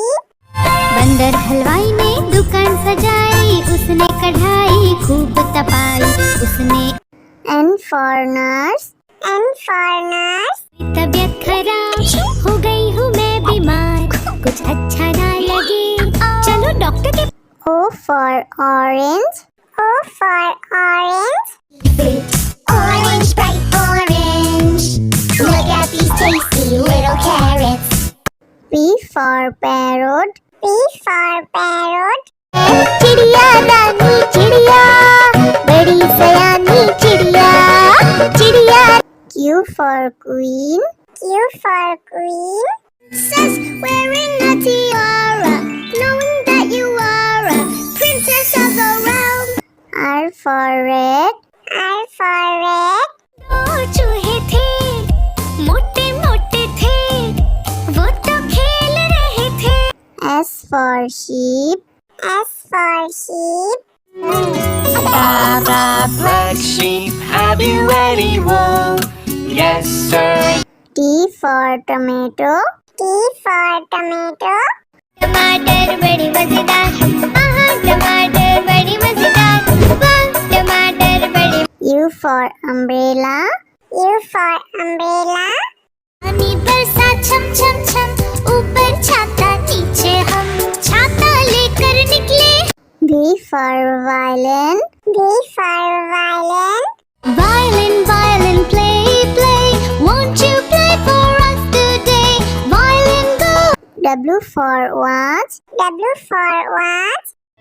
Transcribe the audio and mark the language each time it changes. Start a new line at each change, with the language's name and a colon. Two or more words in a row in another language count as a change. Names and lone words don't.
Hindi: बंदर हलवाई ने दुकान सजाई उसने कढ़ाई खूब तपाई उसने
English: N for nurse. N for nurse.
Hindi: तबीयत खराब हो गई हूँ मैं बीमार कुछ अच्छा ना लगे चलो डॉक्टर के
English: O for orange. O for orange. Orange, bright orange. Look at these tasty little carrots. P for parrot. P for parrot.
Hindi: चिड़िया रानी चिड़िया बड़ी सयानी चिड़िया चिड़िया
English: Q for queen. Q for queen. Princess wearing a tiara knowing that you are a princess of the realm. R for red. R for red.
Hindi: दो चूहे थे मोटे मोटे थे वो तो खेल रहे थे
English: S for sheep. S for sheep. Baa baa, black sheep, have you any wool? Yes, sir. T for tomato. T for tomato.
Hindi: टमाटर बड़ी मजेदार टमाटर बड़ी मजेदार वाह टमाटर बड़ी
English: U for umbrella. U for umbrella.
Hindi: पानी बरसा छम छम छम ऊपर छाता नीचे हम छाता लेकर निकले
English: V for violin. V for violin. Violin violin play play won't you play for us today violin go W for watch. W for watch.